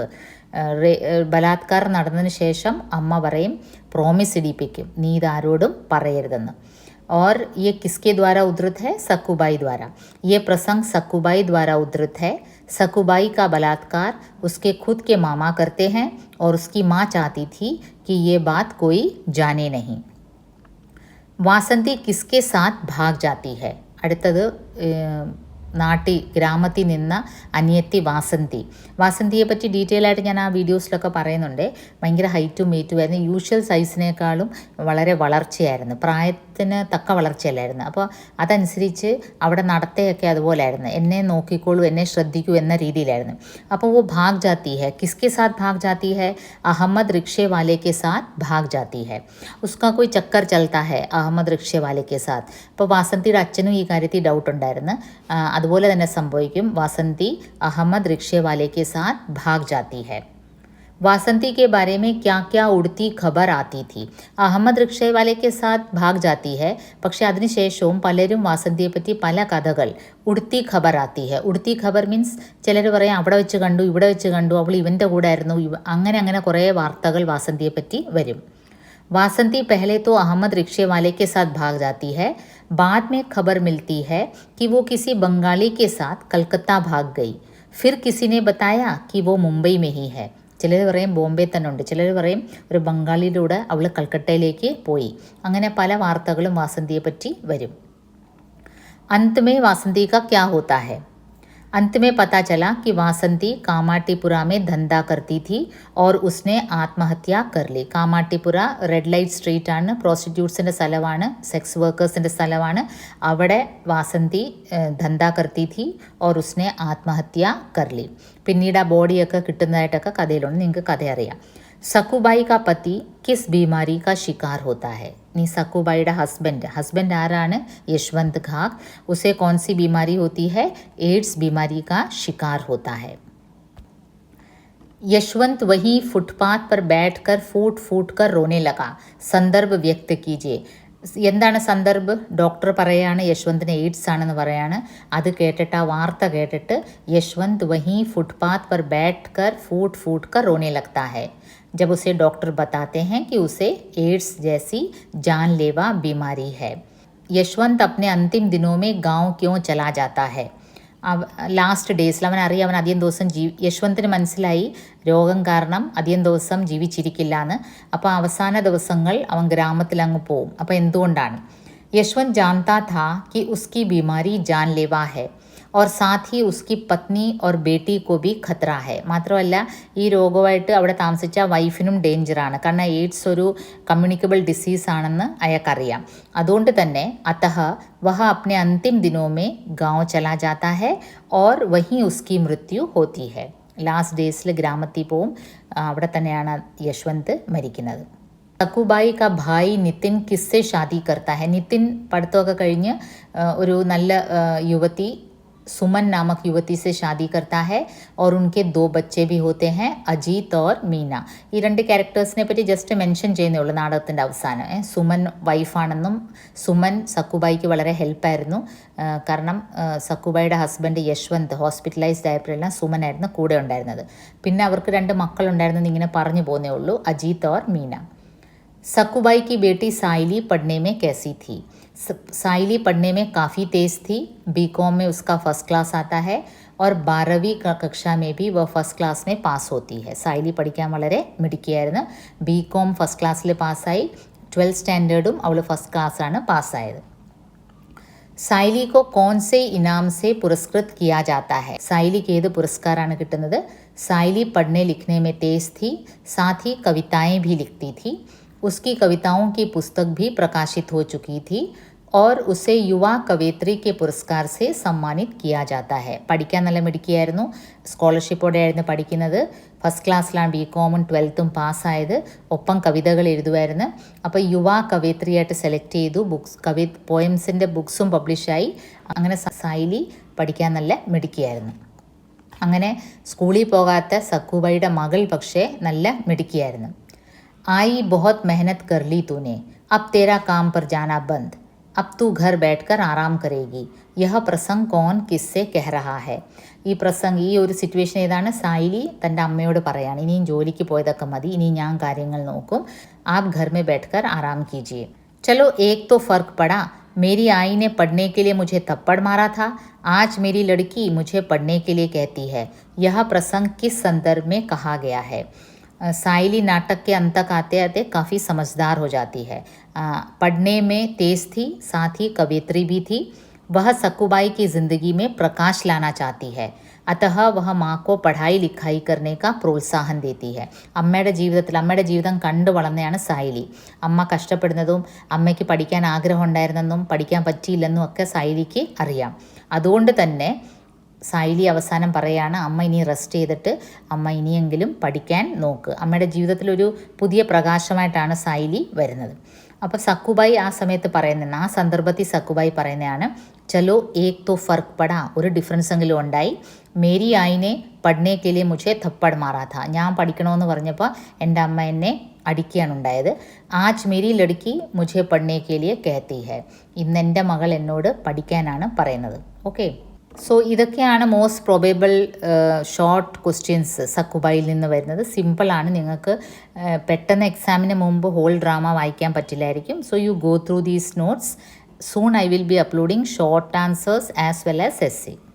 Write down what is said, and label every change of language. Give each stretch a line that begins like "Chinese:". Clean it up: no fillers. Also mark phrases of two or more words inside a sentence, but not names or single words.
Malayalam: ബലാത്കാരം നടന്നതിന് ശേഷം അമ്മ പറയും, പ്രോമിസ് ഇടിപ്പിക്കും, നീ ഇതാരോടും പറയരുതെന്ന്.
Hindi: और ये किसके द्वारा उद्धृत है? सकुबाई द्वारा. ये प्रसंग सकुबाई द्वारा उद्धृत है. सकुबाई का बलात्कार उसके खुद के मामा करते हैं और उसकी माँ चाहती थी कि ये बात कोई जाने नहीं. वासंती किसके साथ भाग जाती है?
Malayalam: അടുത്തത് ഗ്രാമത്തിൽ നിന്ന അനിയത്തി വാസന്തി. വാസന്തിയെ പറ്റി ഡീറ്റെയിൽ ആയിട്ട് ഞാൻ ആ വീഡിയോസിലൊക്കെ പറയുന്നുണ്ട്. ഭയങ്കര ഹൈറ്റും വെയിറ്റും ആയിരുന്നു. യൂഷ്വൽ സൈസിനേക്കാളും വളരെ വളർച്ചയായിരുന്നു, പ്രായത്തിന് തക്ക വളർച്ചയല്ലായിരുന്നു. അപ്പോൾ അതനുസരിച്ച് അവിടെ നടത്തയൊക്കെ അതുപോലെ ആയിരുന്നു. എന്നെ നോക്കിക്കോളൂ, എന്നെ ശ്രദ്ധിക്കൂ എന്ന രീതിയിലായിരുന്നു.
Hindi: അപ്പോൾ वो भाग जाती है. किसके साथ भाग जाती है? अहमद रिक्शे वाले के साथ भाग जाती है. उसका कोई चक्कर चलता है अहमद रिक्शे वाले के साथ.
Malayalam: അപ്പോൾ വാസന്തിയുടെ അച്ഛനും ഈ കാര്യത്തിൽ ഡൗട്ട് ഉണ്ടായിരുന്നു. അതുപോലെ തന്നെ സംഭവിക്കും.
Hindi: वासंती अहमद रिक्शे वाले के साथ भाग जाती है. वासंती के बारे में क्या क्या उड़ती खबर आती थी? अहमद रिक्शे वाले के साथ भाग जाती है.
Malayalam: പക്ഷേ അതിനുശേഷവും പലരും വാസന്തിയെ പറ്റി പല കഥകൾ
Hindi: उड़ती खबर आती है. उड़ती खबर
Malayalam: മീൻസ് ചിലർ പറയും അവിടെ വെച്ച് കണ്ടു, ഇവിടെ വെച്ച് കണ്ടു, അവൾ ഇവൻ്റെ കൂടെ ആയിരുന്നു, അങ്ങനെ കുറേ വാർത്തകൾ വാസന്തിയെ പറ്റി വരും.
Hindi: वासंती पहले तो अहमद रिक्शे वाले के साथ भाग जाती है. बाद में खबर मिलती है कि वो किसी बंगाली के साथ कलकत्ता भाग गई. फिर किसी ने बताया कि वो मुंबई में ही है.
Malayalam: ചിലർ പറയും ബോംബെ തന്നെ ഉണ്ട്, ചിലർ പറയും ഒരു ബംഗാളിയുടെ കൂടെ അവൾ കൽക്കട്ടയിലേക്ക് പോയി. അങ്ങനെ പല വാർത്തകളും വാസന്തിയെ പറ്റി വരും.
Hindi: अंत में वासंती का क्या होता है? अंत में पता चला कि वासंती कामाटीपुरा में धंधा करती थी और उसने ആത്മഹത്യ कर ली.
Malayalam: കാമാട്ടിപ്പുര
English: red light street
Malayalam: ആണ്, പ്രോസ്റ്റിറ്റ്യൂട്ട്സിൻ്റെ സ്ഥലമാണ്, സെക്സ് വർക്കേഴ്സിൻ്റെ സ്ഥലമാണ്. അവിടെ വാസന്തി
Hindi: ധന്ദ करती थी और उसने ആത്മഹത്യ कर ली.
Malayalam: പിന്നീട് ആ ബോഡിയൊക്കെ കിട്ടുന്നതായിട്ടൊക്കെ കഥയിലുണ്ട്, നിങ്ങൾക്ക് കഥ അറിയാം.
Hindi: സക്കുബായി का पति किस बीमारी का शिकार होता है?
Malayalam: നീ സക്കുബായിയുടെ ഹസ്ബൻഡ് ആരാണ്? യശ്വന്ത് ഘാഗ്.
Hindi: उसे कौन सी बीमारी होती है? एड्स बीमारी का शिकार होता है. यशवंत वही फुटपाथ पर बैठकर फूट कर रोने लगा. संदर्भ व्यक्त कीजिए.
Malayalam: എന്താണ് സന്ദർഭ്? ഡോക്ടർ പറയാണ് യശ്വന്തിന് എയ്ഡ്സ് ആണെന്ന് പറയാണ്. അത് കേട്ടിട്ട്, ആ വാർത്ത കേട്ടിട്ട് യശ്വന്ത്
Hindi: വഹി फुटपाथ पर बैठकर फूट कर रोने लगता है. जब उसे डॉक्टर बताते हैं कि उसे एड्स जैसी जानलेवा बीमारी है. यशवंत अपने अंतिम दिनों में गांव क्यों चला जाता है?
Malayalam: ലാസ്റ്റ് ഡേയ്സിൽ അവനറിയാം അവൻ അധികം ദിവസം യശ്വന്തിന് മനസ്സിലായി രോഗം കാരണം അധികം ദിവസം ജീവിച്ചിരിക്കില്ല എന്ന്. അപ്പോൾ അവസാന ദിവസങ്ങൾ അവൻ ഗ്രാമത്തിൽ അങ്ങ് പോവും. അപ്പോൾ എന്തുകൊണ്ടാണ്?
Hindi: यशवंत जानता था कि उसकी बीमारी जानलेवा है और साथ ही उसकी पत्नी और बेटी को भी खतरा है.
Malayalam: മാത്രമല്ല ഈ രോഗമായിട്ട് അവിടെ താമസിച്ച വൈഫിനും ഡേഞ്ചറാണ്. കാരണം എയ്ഡ്സ് ഒരു
English: communicable disease
Malayalam: ആണെന്ന് അയാൾക്കറിയാം. അതുകൊണ്ട് തന്നെ
Hindi: अतः वह अपने अंतिम दिनों में गांव चला जाता है और वहीं उसकी मृत्यु होती है.
Malayalam: ലാസ്റ്റ് ഡേയ്സിൽ ഗ്രാമത്തിൽ പോവും, അവിടെ തന്നെയാണ് യശ്വന്ത് മരിക്കുന്നത്.
Hindi: सकुबाई का भाई नितिन किससे शादी करता है.
Malayalam: നിതിൻ പഠിത്തമൊക്കെ കഴിഞ്ഞ് ഒരു നല്ല യുവതി
Hindi: सुमन नामक युवती से शादी करता है और उनके 2 बच्चे भी होते हैं, अजीत और मीना.
Malayalam: ഈ രണ്ട് ക്യാരക്ടേഴ്സിനെ പറ്റി
English: just mention
Malayalam: ചെയ്യുന്നേ ഉള്ളൂ നാടകത്തിൻ്റെ അവസാനം. സുമൻ വൈഫാണെന്നും സുമൻ സക്കുബായിക്ക് വളരെ ഹെൽപ്പായിരുന്നു. കാരണം സക്കുബായിയുടെ ഹസ്ബൻഡ് യശ്വന്ത് ഹോസ്പിറ്റലൈസ്ഡ് ആയപ്പോഴെല്ലാം സുമനായിരുന്നു കൂടെ ഉണ്ടായിരുന്നത്. പിന്നെ അവർക്ക് 2 മക്കളുണ്ടായിരുന്നെന്ന് ഇങ്ങനെ പറഞ്ഞു പോകുന്നേ ഉള്ളൂ, അജീത് और मीना.
Hindi: सकुबाई की बेटी साइली पढ़ने में कैसी थी? साइली पढ़ने में काफ़ी तेज़ थी. बीकॉम में उसका
English: first class
Hindi: आता है और 12वीं कक्षा में भी वह
English: first class
Hindi: में पास होती है.
Malayalam: साइली പഠിക്കാൻ വളരെ മിടുക്കിയായിരുന്നു. ബികോം ഫസ്റ്റ് ക്ലാസ്സിൽ പാസ്സായി. 12th സ്റ്റാൻഡേർഡും അവൾ ഫസ്റ്റ് ക്ലാസ്സാണ് പാസ്സായത്.
Hindi: സായിലി को कौन से इनाम से पुरस्कृत किया जाता है?
Malayalam: സായിലിക്ക് ഏത് പുരസ്കാരമാണ് കിട്ടുന്നത്?
Hindi: സായിലി पढ़ने लिखने में तेज थी, साथ ही कविताएं भी लिखती थी. उसकी कविताओं की पुस्तक भी प्रकाशित हो चुकी थी और उसे युवा कवयित्री के पुरस्कार से सम्मानित किया जाता है.
Malayalam: പഠിക്കാൻ നല്ല മിടുക്കിയായിരുന്നു, സ്കോളർഷിപ്പോടെയായിരുന്നു പഠിക്കുന്നത്. ഫസ്റ്റ് ക്ലാസ്സിലാണ് BCom 12th പാസ്സായത്. ഒപ്പം കവിതകൾ എഴുതുമായിരുന്നു. അപ്പോൾ യുവ കവയിത്രിയായിട്ട് സെലക്ട് ചെയ്തു. പോയംസിൻ്റെ ബുക്സും പബ്ലിഷായി. അങ്ങനെ സായിലി പഠിക്കാൻ നല്ല മിടുക്കിയായിരുന്നു. അങ്ങനെ സ്കൂളിൽ പോകാത്ത സക്കുബായിയുടെ മകൾ പക്ഷേ നല്ല മിടുക്കിയായിരുന്നു.
Hindi: आई बहुत मेहनत कर ली तूने, अब तेरा काम पर जाना बंद, अब तू घर बैठकर आराम करेगी, यह प्रसंग कौन किससे कह रहा है?
Malayalam: ഈ പ്രസംഗം, ഈ ഒരു സിറ്റുവേഷൻ ഏതാണ്? സായിലി തൻ്റെ അമ്മയോട് പറയാണ്, ഇനിയും ജോലിക്ക് പോയതൊക്കെ മതി, ഇനി ഞാൻ കാര്യങ്ങൾ നോക്കും.
Hindi: आप घर में बैठकर आराम कीजिए. चलो एक तो फ़र्क पड़ा, मेरी आई ने पढ़ने के लिए मुझे थप्पड़ मारा था, आज मेरी लड़की मुझे पढ़ने के लिए कहती है. यह प्रसंग किस संदर्भ में कहा गया है? साइली नाटक के अंत तक आते आते काफ़ी समझदार हो जाती है. पढ़ने में तेज़ थी, साथ ही कवयित्री भी थी. वह सकुबाई की ज़िंदगी में प्रकाश लाना चाहती है. अतः वह माँ को पढ़ाई लिखाई करने का प्रोत्साहन देती है.
Malayalam: അമ്മയുടെ ജീവിതം കണ്ടു വളർന്നതാണ് സായിലി. അമ്മ കഷ്ടപ്പെടുന്നതും അമ്മയ്ക്ക് പഠിക്കാൻ ആഗ്രഹം ഉണ്ടായിരുന്നെന്നും പഠിക്കാൻ പറ്റിയില്ലെന്നും ഒക്കെ സായിലിക്ക് അറിയാം. അതുകൊണ്ട് തന്നെ സായിലി അവസാനം പറയാണ്, അമ്മ ഇനി റെസ്റ്റ് ചെയ്തിട്ട് അമ്മ ഇനിയെങ്കിലും പഠിക്കാൻ നോക്ക്. അമ്മയുടെ ജീവിതത്തിലൊരു പുതിയ പ്രകാശമായിട്ടാണ് സായിലി വരുന്നത്. അപ്പോൾ സക്കുബായി ആ സമയത്ത് പറയുന്നതാണ്, ആ സന്ദർഭത്തിൽ സക്കുബായി പറയുന്നതാണ്,
Hindi: चलो एक तो फ़र्क पड़ा,
Malayalam: ഒരു ഡിഫറൻസ് എങ്കിലും ഉണ്ടായി.
Hindi: मेरी आई ने पढ़ने के लिए മുझे थप्पड़ मारा था,
Malayalam: ഞാൻ പഠിക്കണമെന്ന് പറഞ്ഞപ്പോൾ എൻ്റെ അമ്മ എന്നെ അടിക്കുകയാണ് ഉണ്ടായത്.
Hindi: आज मेरी लड़की മുझे पढ़ने के लिए कहती है,
Malayalam: ഇന്ന് എൻ്റെ മകൾ എന്നോട് പഠിക്കാനാണ് പറയുന്നത്. ഓക്കെ, സോ ഇതൊക്കെയാണ്
English: most probable short questions
Malayalam: സക്കുബായിൽ നിന്ന് വരുന്നത്. സിമ്പിളാണ്, നിങ്ങൾക്ക് പെട്ടെന്ന് എക്സാമിന് മുമ്പ്
English: whole drama
Malayalam: വായിക്കാൻ പറ്റില്ലായിരിക്കും.
English: So you go through these notes. Soon I will be uploading short answers as well as essay.